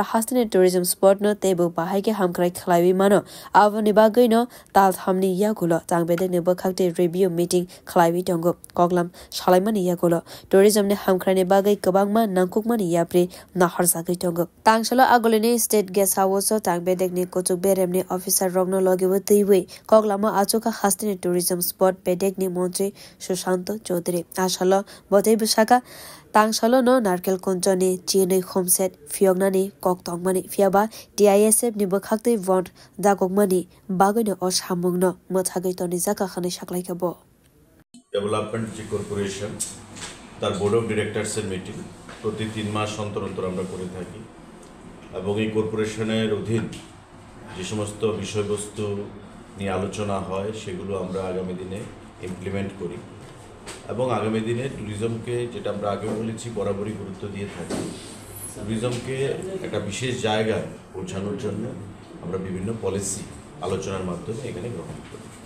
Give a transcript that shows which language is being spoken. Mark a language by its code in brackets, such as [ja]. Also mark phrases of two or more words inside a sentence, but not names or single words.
[trp] hasteni tourism sport no teibo bahai ke hamkrai khlaiwi mano avoni bagai no tal thamni yagulo tangbede ne bakhakte [en] review meeting [trp] khlaiwi tongo koglam salaimani yagulo tourism ne hamkrani bagai kabangma nangkukmani yapre nahar sagai tongo tangsalo agolene [en] state guest house [trp] tangbede ne kochuk beremne officer rogno logewo teiwe koglama achoka hasteni tourism sport bedek ne mantri Sushanto Chaudhary asalo botei bisaka tangsalo no narkel konjoni chenoi homestead fiognani koktongmani fiaba TISF ni bakhakte vont dagogmani bagoino oshamungno mothagai toni jaka khani saklai kabo [bn] ডেভেলপমেন্ট যে কর্পোরেশন তার [en] board of directors meeting [bn] প্রতি 3 মাস অন্তর অন্তর আমরা করে থাকি এবং এই কর্পোরেশনের অধীন যে সমস্ত বিষয়বস্তু নিয়ে আলোচনা হয় সেগুলো আমরা আগামী দিনে ইমপ্লিমেন্ট করি এবং আগামী দিনে ট্যুরিজমকে যেটা আমরা আগে বলেছি বরাবরই গুরুত্ব দিয়ে থাকি ট্যুরিজমকে একটা বিশেষ জায়গায় পৌঁছানোর জন্য আমরা বিভিন্ন পলিসি আলোচনার মাধ্যমে এখানে গ্রহণ করি